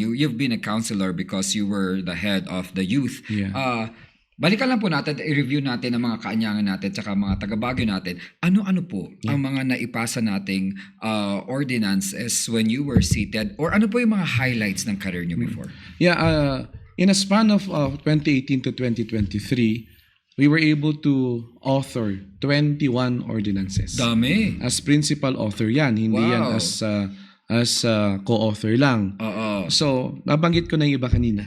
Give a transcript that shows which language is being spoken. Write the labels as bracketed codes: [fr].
[en] You've been a counselor because you were the head of the youth. Yeah. [tl] Balikan lang po natin, i-review natin ang mga kaanyangan natin tsaka mga taga-Baguio natin. Ano-ano po ang mga naipasa nating ordinances when you were seated? Or ano po yung mga highlights ng career nyo before? [en] Yeah, in a span of 2018 to 2023, we were able to author 21 ordinances. [tl] Dami. [en] As principal author yan, [tl] hindi yan [en] Wow. as co-author lang. [tl] Oo. So, nabanggit ko na yung iba kanina.